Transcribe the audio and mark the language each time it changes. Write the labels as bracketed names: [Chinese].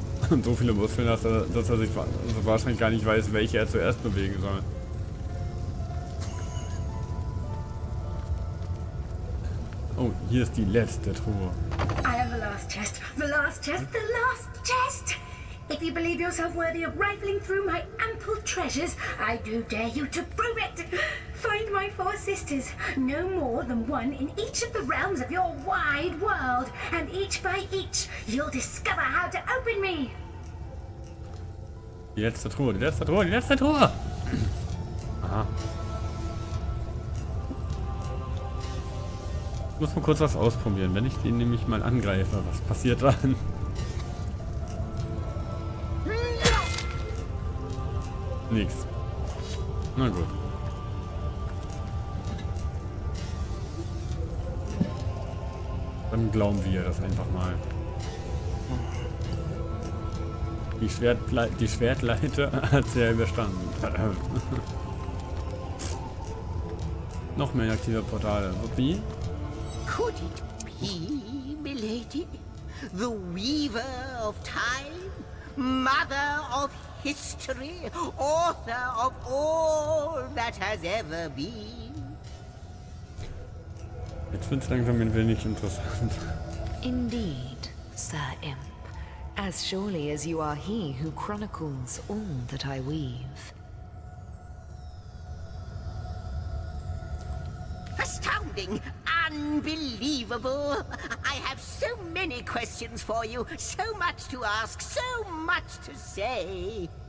[German] Und so viele Muskeln, dass er sich wahrscheinlich gar nicht weiß, welche er zuerst bewegen soll. Oh, hier ist die letzte Truhe. [English] I have the last chest. The last chest. The last chest. If you believe yourself worthy of rifling through my ample treasures, I do dare you to prove it. Find my 4 sisters, no more than one in each of the realms of your wide world, and each by each, you'll discover how to open me. [German] Die letzte Truhe, die letzte Truhe, die letzte Truhe! Aha. Ich muss mal kurz was ausprobieren. Wenn ich den nämlich mal angreife, was passiert dann? Nix. Na gut. Dann glauben wir das einfach mal. Die Schwertleiter hat sie ja überstanden. Noch mehr aktive Portale. Wie? [English] Could it be, milady? The weaver of time? Mother of history? Author of all that has ever been? [German] Jetzt wird's langsam ein wenig interessant. [English] Indeed, Sir Imp. As surely as you are he who chronicles all that I weave. Astounding! Unbelievable! I have so many questions for you, so much to ask, so much to say.